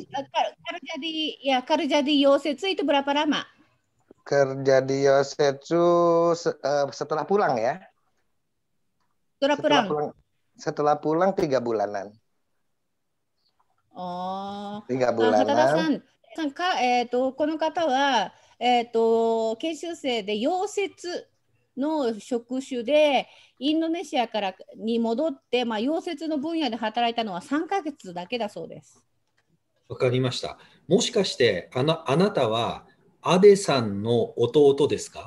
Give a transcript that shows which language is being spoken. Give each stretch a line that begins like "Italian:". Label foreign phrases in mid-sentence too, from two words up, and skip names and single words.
Indonesian: Jadi kerja di yosetsu itu berapa lama? Kerja di yosetsu setelah pulang ya. Setelah pulang 3 bulanan. 3 bulanan.
Japanese: この方は、研修生で溶接の職種でインドネシアからに戻って、溶接の分野で働いたのは3ヶ月だけだそうです。わかりました。もしかしてあなたはアデさんの弟ですか？